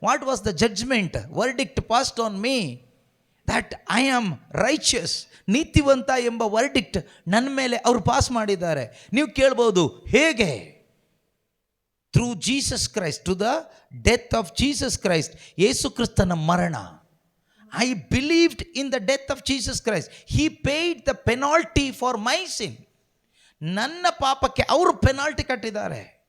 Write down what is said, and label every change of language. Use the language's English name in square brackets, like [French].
[English] What was the judgment? Verdict passed on me that I am righteous. [Kannada] ನೀತಿವಂತ ಎಂಬ verdict ನನ್ನ ಮೇಲೆ ಅವರು pass ಮಾಡಿದ್ದಾರೆ. ನೀವು ಕೇಳ್ಬೋದು, ಹೇಗೆ? [English] through Jesus Christ, to the death of Jesus Christ, [Kannada] ಯೇಸು ಕ್ರಿಸ್ತನ ಮರಣ. [English] I believed in the death of Jesus Christ. He paid the penalty for my sin. [Kannada] ನನ್ನ ಪಾಪಕ್ಕೆ ಅವರು ಪೆನಾಲ್ಟಿ ಕಟ್ಟಿದ್ದಾರೆ.